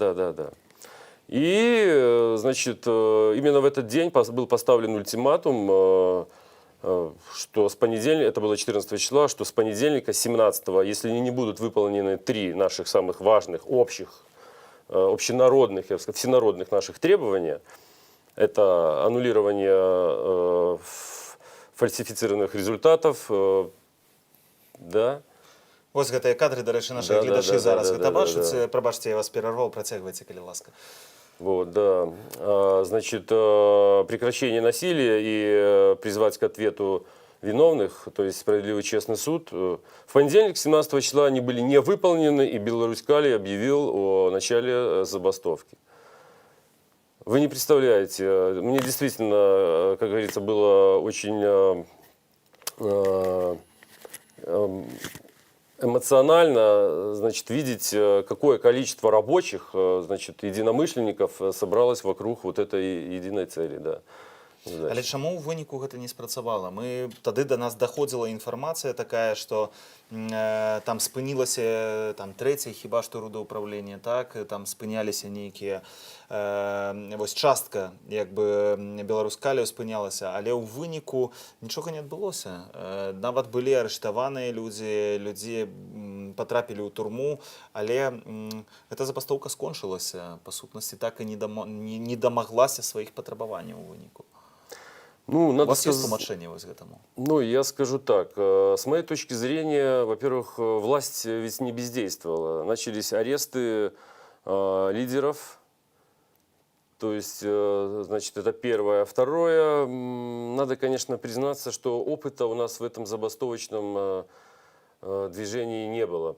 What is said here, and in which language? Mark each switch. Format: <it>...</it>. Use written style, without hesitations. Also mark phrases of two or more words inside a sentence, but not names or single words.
<ru>И, значит, именно в этот день был поставлен ультиматум, что с понедельника, это было 14 числа, что с понедельника, 17, если не будут выполнены 3 наших самых важных, общих, общенародных, я бы сказал, всенародных наших требования, это аннулирование фальсифицированных результатов, да.</ru> <be>Вось гэтыя кадры, да рэчы, нашыя гледачы зараз гэта бачаць. Прабачце, я вас перарваў, працягвайце, калі ласка.</be> <ru>Вот, да. Значит, прекращение насилия и призвать к ответу виновных, то есть справедливый честный суд. В понедельник, 17 числа, они были не выполнены, и Беларусь-Калій объявил о начале забастовки. Вы не представляете, мне действительно, как говорится, было очень эмоционально, значит, видеть, какое количество рабочих, значит, единомышленников собралось вокруг вот этой единой цели, да. задача.</ru> <be>Але чаму ў выніку гэта не спрацавала? Тады да нас даходзіла інфармацыя такая, што там спынілася там трэцяе хіба што рудаўпраўленне, так, там спыняліся нейкія вось частка як бы Беларускалію спынялася, але ў выніку нічога не адбылося. Нават былі арыштаваныя людзі патрапілі ў турму, але эта забастоўка скончылася, па сутнасці так і не дамаглася сваіх патрабаванняў у выніку.</be> <ru>Ну,</ru> <be>У</be> <ru>надо</ru> <be>вас есть</be> <ru>сказать,</ru> <be>тлумачэнне вось гэтаму?</be> <ru>ну, я скажу так. С моей точки зрения, во-первых, власть ведь не бездействовала. Начались аресты лидеров. То есть, значит, это первое. Второе, надо, конечно, признаться, что опыта у нас в этом забастовочном движении не было.</ru>